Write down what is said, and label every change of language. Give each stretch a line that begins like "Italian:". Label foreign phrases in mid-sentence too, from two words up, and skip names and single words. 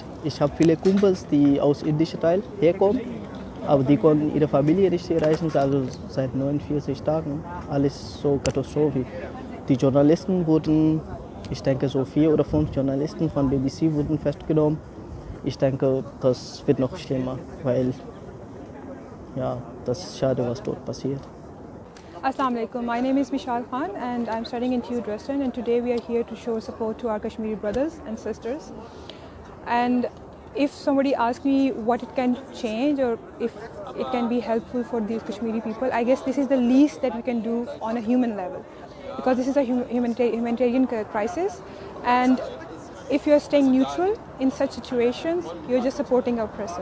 German: Ich habe viele Kumpels, die aus indischer Teil herkommen, aber die konnten ihre Familie nicht erreichen, also seit 49 Tagen. Alles so Katastrophe. Die Journalisten wurden, ich denke so 4 oder 5 Journalisten von BBC wurden festgenommen. Ich denke, das wird noch schlimmer, weil ja, das ist schade, was dort passiert.
Arabic: السلام عليكم.
English: My name is Mishal Khan and I'm studying in TU Dresden, and today we are here to show support to our Kashmiri brothers and sisters. And if somebody asks me what it can change or if it can be helpful for these Kashmiri people, I guess this is the least that we can do on a human level, because this is a humanitarian crisis, and if you're staying neutral in such situations, you're just supporting oppressor.